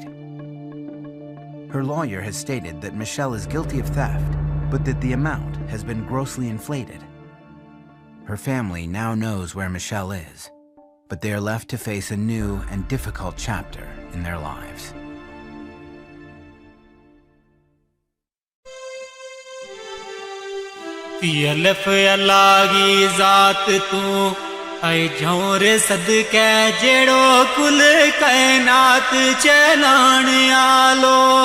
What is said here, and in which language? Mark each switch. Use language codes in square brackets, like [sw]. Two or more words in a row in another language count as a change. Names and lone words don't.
[en] Her lawyer has stated that Michelle is guilty of theft, but that the amount has been grossly inflated. Her family now knows where Michelle is, but they are left to face a new and difficult chapter in their lives. [pa] ਅਲਫ਼ ਅੱਲਾਹ ਕੀ ਜ਼ਾਤ ਤੂ ਐ ਝੋਰ ਸਦਕੇ ਜੇੜੋ ਕੁਲ ਕਾਇਨਾਤ ਚਲਾਣ ਆਲੋ